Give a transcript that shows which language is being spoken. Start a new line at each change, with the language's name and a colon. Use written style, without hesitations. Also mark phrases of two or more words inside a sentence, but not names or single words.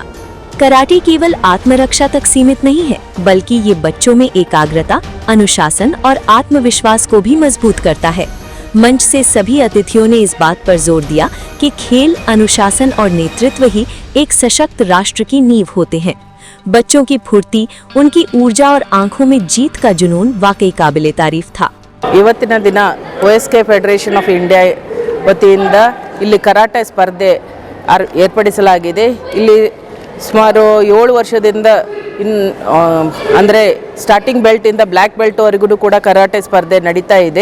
Hindi: कराटे केवल आत्मरक्षा तक सीमित नहीं है, बल्कि ये बच्चों में एकाग्रता, अनुशासन और आत्मविश्वास को भी मजबूत करता है। मंच से सभी अतिथियों ने इस बात पर जोर दिया कि खेल, अनुशासन और नेतृत्व ही एक सशक्त राष्ट्र की नींव होते हैं। बच्चों की फुर्ती, उनकी ऊर्जा और आंखों में जीत का जुनून वाकई काबिले तारीफ था।
Kannada: ಇವತ್ತಿನ ದಿನ OSK ಫೆಡರೇಷನ್ ಆಫ್ ಇಂಡಿಯಾ ವತಿಯಿಂದ ಇಲ್ಲಿ ಕರಾಟೆ ಸ್ಪರ್ಧೆ ಏರ್ಪಡಿಸಲಾಗಿದೆ। ಇಲ್ಲಿ ಸುಮಾರು 7 ವರ್ಷದಿಂದ ಅಂದರೆ
English: starting belt black belt
Kannada: ಕೂಡ ಕರಾಟೆ ಸ್ಪರ್ಧೆ ನಡೀತಾ ಇದೆ।